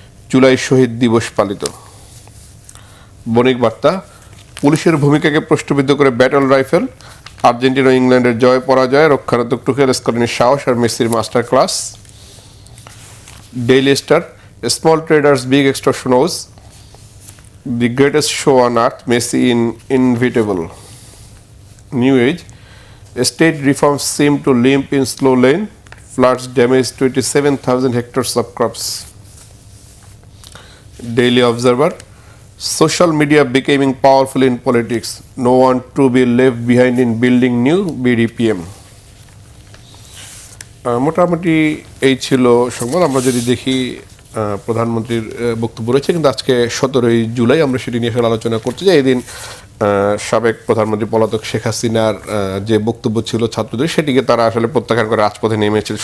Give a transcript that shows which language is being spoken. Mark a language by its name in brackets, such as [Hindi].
[Bangla] জুলাই শহীদ দিবস পালিত। বণিক বার্তা, পুলিশের ভূমিকাকে প্রশ্নবিদ্ধ করে ব্যাটল রাইফেল, আর্জেন্টিনা ও ইংল্যান্ডের জয় পরাজয়, রক্ষারত্মক টুকেল স্কলিনের সাহস আর মেসির master class. [English] Daily star, small traders big extortion woes, the greatest show on earth, Messi inevitable. New age, state reforms seem to limp in slow lane, floods damage 27,000 hectares of crops. Daily Observer, social media becoming powerful in politics, no one to be left behind in building new BDPM. [Bangla] মোটামুটি এই ছিল সংবাদ। আমরা যদি দেখি প্রধানমন্ত্রীর বক্তব্য রয়েছে, কিন্তু আজকে 17 জুলাই আমরা সেটি নিয়ে আলোচনা করতে চাই। এই দিন সাবেক প্রধানমন্ত্রী পলাতক শেখ হাসিনার যে বক্তব্য ছিল ছাত্রদের, সেটিকে তারা আসলে প্রত্যাখ্যান করে রাজপথে নেমেছিল।